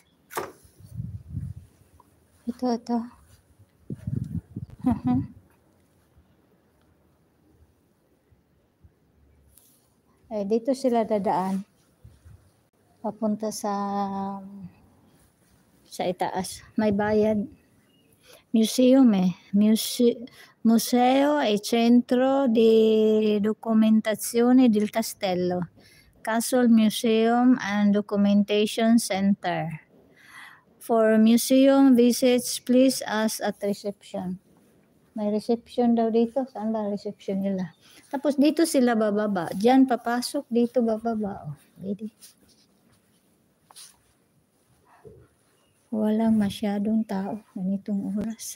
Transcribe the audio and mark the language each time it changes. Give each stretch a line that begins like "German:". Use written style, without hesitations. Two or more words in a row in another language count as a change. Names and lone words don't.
Filipino: Ito. Dito sila dadaan. Papunta sa itaas. May bayad. Museum eh.
Italian: Museo e Centro di Documentazione del Castello.
English: Castle Museum and Documentation Center. For museum visits, please ask at reception.
Filipino: May reception daw dito. Saan ba reception nila? Tapos dito sila bababa. Diyan papasok, dito bababa.
English: Oh, ready?
Filipino: Walang masyadong tao ganitong oras.